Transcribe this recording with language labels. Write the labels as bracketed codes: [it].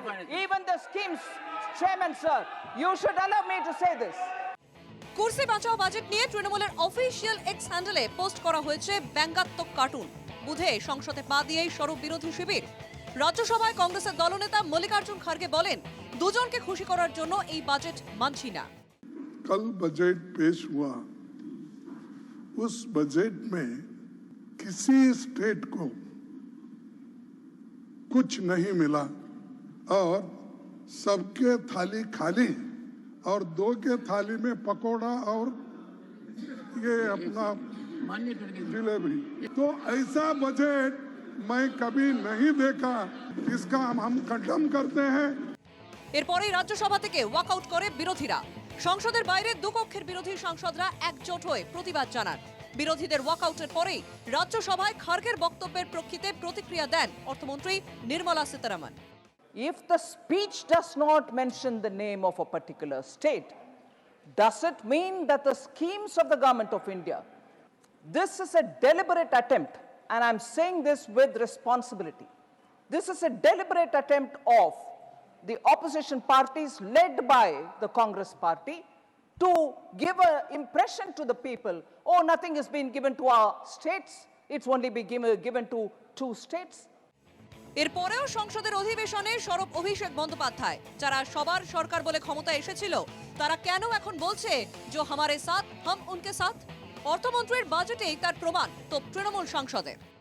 [en] even the schemes, Chairman, sir, you should allow me to say this. [bn] কুর্সি বাঁচাও budget নিয়ে তৃণমূলের official x হ্যান্ডেলে post করা হয়েছে ব্যঙ্গাত্মক কার্টুন। বুধে সংসদে পা দিয়েই স্বরূপ বিরোধী শিবির। রাজ্যসভায় কংগ্রেসের দলনেতা মল্লিকার্জুন খার্গে বলেন, দুজনকে খুশি করার জন্য এই বাজেট মানছি না। [hi] कल बजट पेश हुआ, उस बजट में किसी स्टेट को कुछ नहीं मिला और सबके थाली खाली और दो के थाली में पकोड़ा और ये अपना जिलेबी। तो ऐसा बजट मैं कभी नहीं देखा, इसका हम खंडन करते हैं। [bn] এরপরেই রাজ্যসভা থেকে ওয়াকআউট করে বিরোধীরা। সংসদের বাইরে দুকক্ষের বিরোধী সাংসদরা একজোট হয়ে প্রতিবাদ জানান। বিরোধীদের ওয়াকআউটের পরেই রাজ্যসভায় খার্গের বক্তব্যের প্রেক্ষিতে প্রতিক্রিয়া দেন অর্থমন্ত্রী Nirmala Sitharaman. [en] If the speech does not mention the name of a particular state, does it mean that the schemes of the government of India, this is a deliberate attempt, and I'm saying this with responsibility, this is a deliberate attempt of the opposition parties led by the Congress party to give an impression to the people, oh, nothing has been given to our states, it's only been given to 2 states. [bn] এরপরেও সংসদের অধিবেশনে সরব অভিষেক বন্দ্যোপাধ্যায়, যারা সবার সরকার বলে ক্ষমতা এসেছিল, তারা কেন এখন বলছে যে [hi] হামারে সাথ হাম উনকে সাথ? [bn] অর্থমন্ত্রীর বাজেটেই তার প্রমাণ তো তৃণমূল সাংসদের।